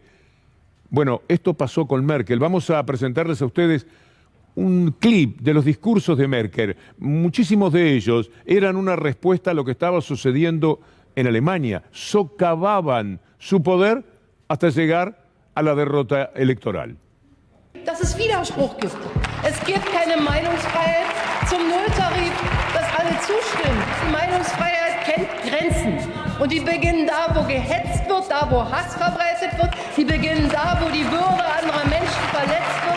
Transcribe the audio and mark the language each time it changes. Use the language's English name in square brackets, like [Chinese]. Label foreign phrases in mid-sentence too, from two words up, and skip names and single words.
[Spanish] Bueno, esto pasó con Merkel. Vamos a presentarles a ustedes un clip de los discursos de Merkel. Muchísimos de ellos eran una respuesta a lo que estaba sucediendo en Alemania. Socavaban su poder hasta llegar a la derrota electoral. [German] Dass es Widerspruch gibt. Es gibt keine Meinungsfreiheit zum Nulltarif, dass alle zustimmen. Die Meinungsfreiheit kennt Grenzen. Und die beginnen da, wo gehetzt wird, da, wo Hass verbreitet wird. Die beginnen da, wo die Würde anderer Menschen verletzt wird.